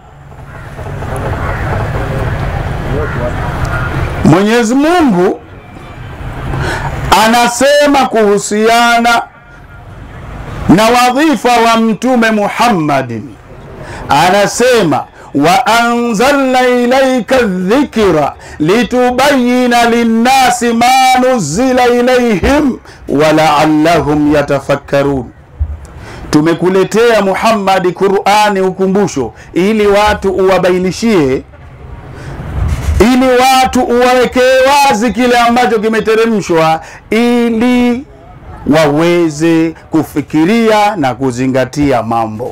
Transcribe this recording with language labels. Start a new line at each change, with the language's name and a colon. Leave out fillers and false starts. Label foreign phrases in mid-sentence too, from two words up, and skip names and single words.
Swahili: Mwenyezi Mungu anasema kuhusiana na wadhifa wa Mtume Muhammadin, anasema
Arabic: وأنزلنا إليك الذكر لتبين للناس ما نزل إليهم ولعلهم يتفكرون.
Swahili: Tumekuletea Muhammad Qur'ani, ukumbusho, ili watu uwabainishie, ili watu uwawekee wazi kile ambacho kimeteremshwa, ili waweze kufikiria na kuzingatia mambo.